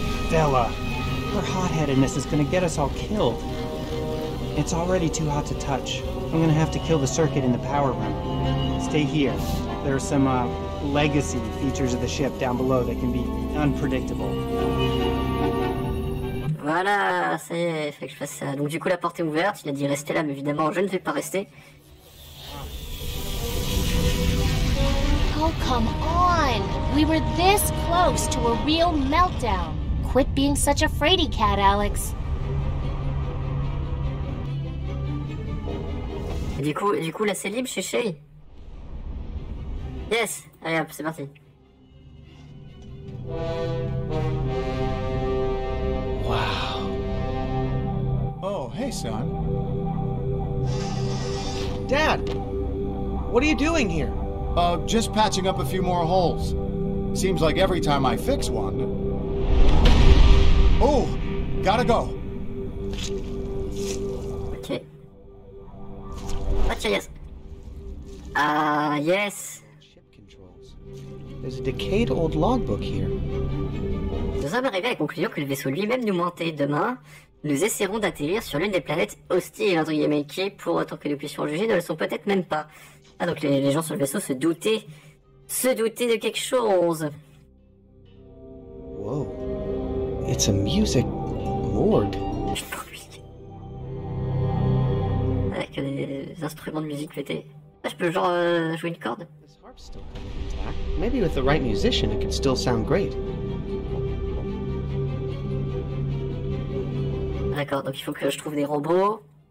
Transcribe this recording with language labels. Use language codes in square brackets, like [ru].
[en] Bella, her hot-headedness is gonna get us all killed. It's already too hot to touch. I'm gonna have to kill the circuit in the power room. Stay here. There are some, legacy features of the ship down below that can be unpredictable. [fr] Voilà, ça y est, il faut que je fasse ça. Donc du coup la porte est ouverte, il a dit rester là, mais évidemment je ne vais pas rester. [en] Oh, come on! We were this close to a real meltdown. Quit being such a fraidy cat, Alex. [fr] Et du coup là c'est libre chez Shay. Yes, allez hop, c'est parti. [en] Wow. Oh, hey, son. Dad, what are you doing here? Just patching up a few more holes. Seems like every time I fix one... Oh, gotta go. Ok. Ok, yes. Ah, yes. There's a decayed old logbook here. [fr] Nous sommes arrivés à la conclusion que le vaisseau lui-même nous mentait. Demain, nous essaierons d'atterrir sur l'une des planètes hostiles, entre guillemets, qui, pour autant que nous puissions juger, ne le sont peut-être même pas. Ah, donc les gens sur le vaisseau se doutaient de quelque chose. [en] Whoa. It's a music morgue. [fr] Avec des instruments de musique pétés. Ah, je peux genre jouer une corde. [en] Maybe with the right musician, it could still sound great. [fr] D'accord, donc il faut que je trouve des robots.